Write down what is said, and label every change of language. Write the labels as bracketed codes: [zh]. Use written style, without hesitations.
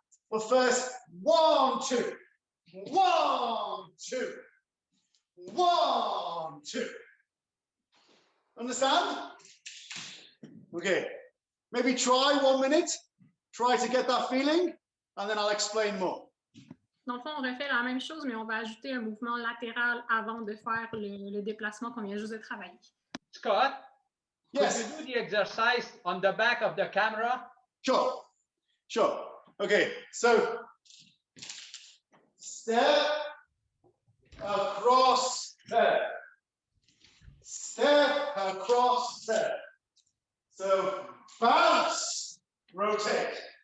[en] But first, 1, 2, 1, 2, 1, 2. Understand? Okay. Maybe try 1 minute. Try to get that feeling, and then I'll explain more. [fr] Dans le fond, on refait la même chose, mais on va ajouter un mouvement latéral avant de faire le déplacement qu'on vient juste de travailler. [en] Scott, yes. Could you do the exercise on the back of the camera? Sure, sure. Okay, so step across, turn. Step across, turn. So bounce, rotate.